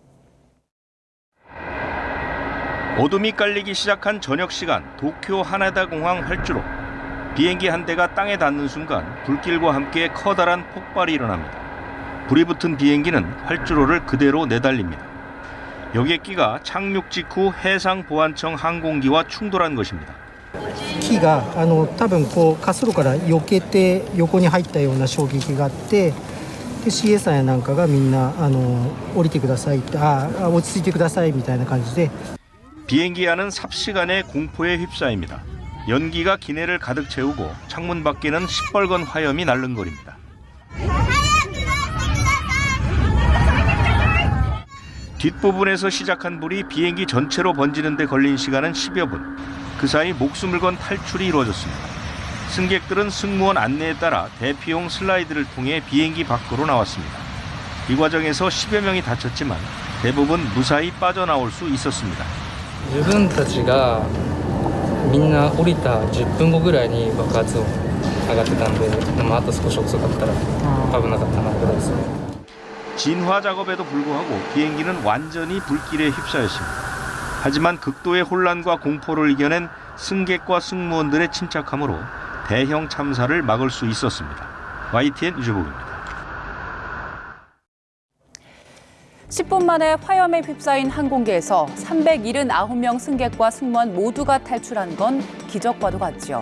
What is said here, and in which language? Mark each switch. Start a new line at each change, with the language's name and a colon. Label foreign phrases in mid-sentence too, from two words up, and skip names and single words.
Korean: 어둠이 깔리기 시작한 저녁 시간 도쿄 하네다 공항 활주로. 비행기 한 대가 땅에 닿는 순간 불길과 함께 커다란 폭발이 일어납니다. 불이 붙은 비행기는 활주로를 그대로 내달립니다. 여객기가 착륙 직후 해상보안청 항공기와 충돌한 것입니다.
Japanese: 機が多分こう滑走路から避けて横に入ったような衝撃があって、で CA さんやなんかがみんな降りてくださいって落ち着いてくださいみたいな感じで
Korean: 비행기 안은 삽시간에 공포에 휩싸입니다. 연기가 기내를 가득 채우고 창문 밖에는 시뻘건 화염이 날름거립니다. 뒷부분에서 시작한 불이 비행기 전체로 번지는 데 걸린 시간은 10여 분. 그 사이 목숨을 건 탈출이 이루어졌습니다. 승객들은 승무원 안내에 따라 대피용 슬라이드를 통해 비행기 밖으로 나왔습니다. 이 과정에서 10여 명이 다쳤지만 대부분 무사히 빠져나올 수 있었습니다.
Japanese: 自分たちがみんな降りた10分後ぐらいに爆発音上がってたんで、でもあと少し遅かったら危なかったなぐらいですね。
Korean: 진화 작업에도 불구하고 비행기는 완전히 불길에 휩싸였습니다. 하지만 극도의 혼란과 공포를 이겨낸 승객과 승무원들의 침착함으로 대형 참사를 막을 수 있었습니다. YTN 유재복입니다. 10분 만에 화염에 휩싸인 항공기에서 379명 승객과 승무원 모두가 탈출한 건 기적과도 같죠.